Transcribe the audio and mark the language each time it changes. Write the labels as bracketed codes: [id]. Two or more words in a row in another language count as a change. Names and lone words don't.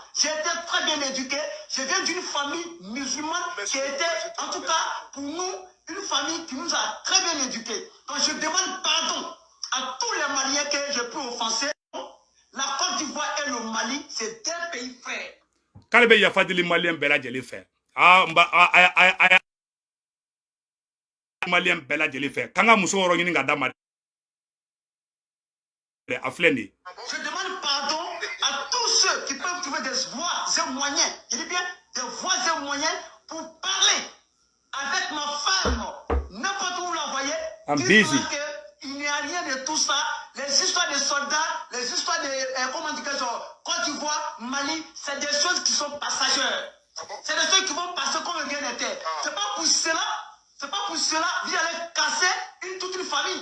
[fr] J'ai été très bien éduqué. Je viens d'une famille musulmane qui était, en tout cas, pour nous, une famille qui nous a très bien éduqués. Donc je demande pardon à tous les Maliens que j'ai pu offenser. La Côte d'Ivoire et le Mali, c'est deux pays frères. [bm] k'ale bɛ yafa deli maliyɛn bɛɛ lajɛlen fɛ maliyɛn bɛɛ lajɛlen fɛ k'an ka muso yɔrɔ ɲini ka d'a ma a filɛ nin ye [fr] Je demande pardon à tous ceux qui peuvent trouver des voies et moyens, je dis bien des voies et moyens pour parler avec ma femme, n'importe où vous la voyez. [en] I'm busy. [fr] Il n'y a rien de tout ça. Les histoires des soldats, les histoires de comment dire, Côte d'Ivoire, Mali, c'est des choses qui sont passagères. C'est des choses qui vont passer comme rien n'était. C'est pas pour cela, vous allez casser toute une famille.